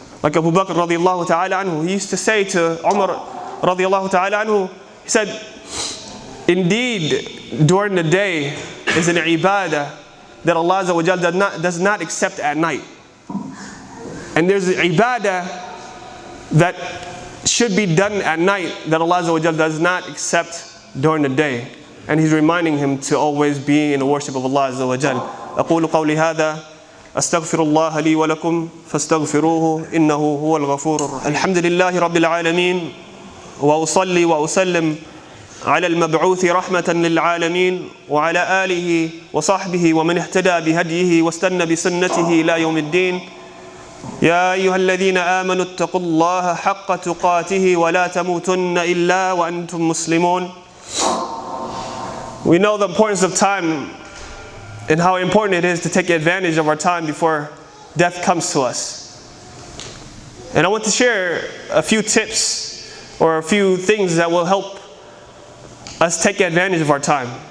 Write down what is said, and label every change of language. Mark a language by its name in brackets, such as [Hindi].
[English] Like Abu Bakr radiallahu ta'ala anhu, he used to say to Umar radiallahu ta'ala anhu, he said, indeed, during the day is an ibadah that Allah Azza wa Jal does not accept at night. And there's an ibadah that should be done at night that Allah Azza wa Jal does not accept during the day. And he's reminding him to always be in the worship of Allah Azza wa Jal. [Arabic] أقول قولي هذا أستغفر الله لي ولكم فاستغفروه إنه هو الغفور الرحيم. الحمد لله رب العالمين وأصلي وأسلم على المبعوث رحمة للعالمين وعلى آله وصحبه ومن اهتدى بهديه واستنى بسنته إلى يوم الدين. يا أيها الذين آمنوا اتقوا الله حق تقاته ولا تموتن إلا وأنتم مسلمون. [English] We know the importance of time and how important it is to take advantage of our time before death comes to us. And I want to share a few tips or a few things that will help us take advantage of our time.